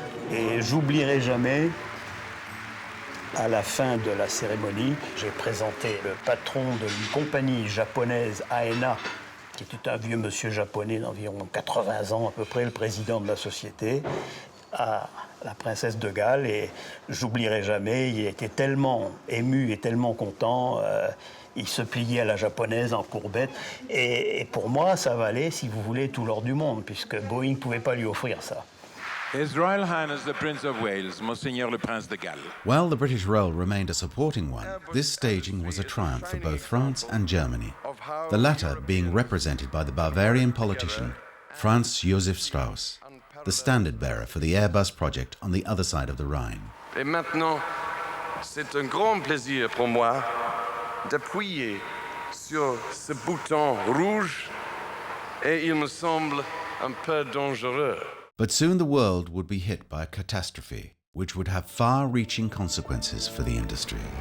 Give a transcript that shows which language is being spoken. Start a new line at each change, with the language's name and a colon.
French: Et j'oublierai jamais, à la fin de la cérémonie, j'ai présenté le patron d'une compagnie japonaise, AENA, qui était un vieux monsieur japonais d'environ 80 ans, à peu près, le président de la société, à la princesse de Galles. Et j'oublierai jamais, il était tellement ému et tellement content, il se pliait à la japonaise en courbette. Et pour moi, ça valait, si vous voulez, tout l'or du monde, puisque Boeing ne pouvait pas lui offrir ça.
English: His Royal Highness the Prince of Wales,
French: Monseigneur le Prince de Galles.
English: While the British role remained a supporting one, this staging was a triumph for both France and Germany, the latter being represented by the Bavarian politician Franz Josef Strauss, the standard-bearer for the Airbus project on the other side of the Rhine.
French: Et maintenant, c'est un grand plaisir pour moi d'appuyer sur ce bouton rouge, et il me semble un peu dangereux.
English: But soon the world would be hit by a catastrophe which would have far-reaching consequences for the industry.